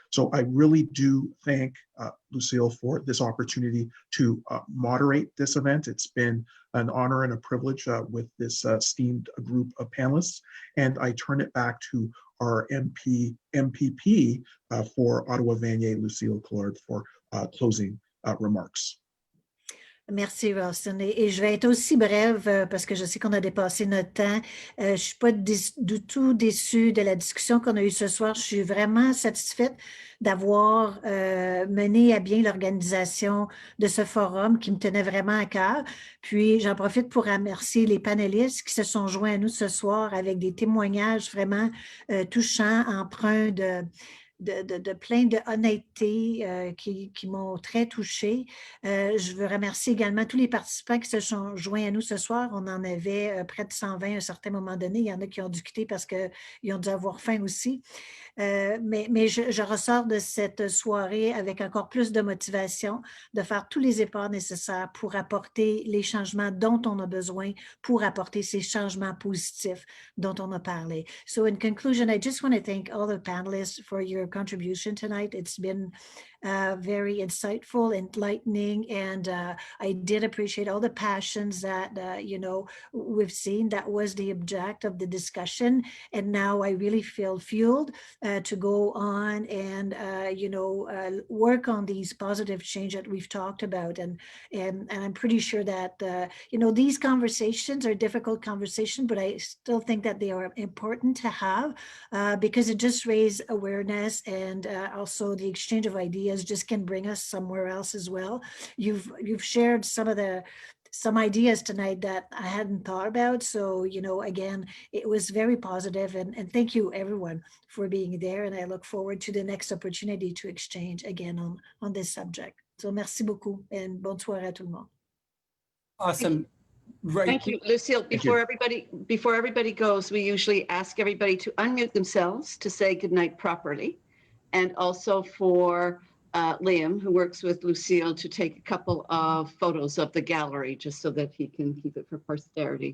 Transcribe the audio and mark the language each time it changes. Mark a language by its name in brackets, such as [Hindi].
[English] So I really do thank Lucille for this opportunity to moderate this event. It's been an honor and a privilege with this esteemed group of panelists, and I turn it back to our MPP for Ottawa-Vanier, Lucille Collard, for closing remarks. [French] Merci, Ralston. Et je vais être aussi brève parce que je sais qu'on a dépassé notre temps. Je ne suis pas du tout déçue de la discussion qu'on a eue ce soir. Je suis vraiment satisfaite d'avoir mené à bien l'organisation de ce forum qui me tenait vraiment à cœur. Puis, j'en profite pour remercier les panélistes qui se sont joints à nous ce soir avec des témoignages vraiment touchants, empreints de plein de honnêteté qui m'ont très touchée. Je veux remercier également tous les participants qui se sont joints à nous ce soir. On en avait près de 120 à un certain moment donné. Il y en a qui ont dû quitter parce qu'ils ont dû avoir faim aussi. Mais je ressors de cette soirée avec encore plus de motivation de faire tous les efforts nécessaires pour apporter les changements dont on a besoin, pour apporter ces changements positifs dont on a parlé. [English] So in conclusion, I just want to thank all the panelists for your contribution tonight. It's been very insightful, enlightening, and I did appreciate all the passions that, we've seen. That was the object of the discussion. And now I really feel fueled to go on and, work on these positive change that we've talked about. And I'm pretty sure that, these conversations are difficult conversations, but I still think that they are important to have because it just raises awareness, and also the exchange of ideas just can bring us somewhere else as well. You've shared some ideas tonight that I hadn't thought about. So, again, it was very positive, and thank you everyone for being there. And I look forward to the next opportunity to exchange again on this subject. [French] So merci beaucoup and bonne soirée à tout le monde. [English] Awesome. Right. Thank you, Lucille. Before everybody goes, we usually ask everybody to unmute themselves to say goodnight properly. And also for Liam, who works with Lucille, to take a couple of photos of the gallery just so that he can keep it for posterity.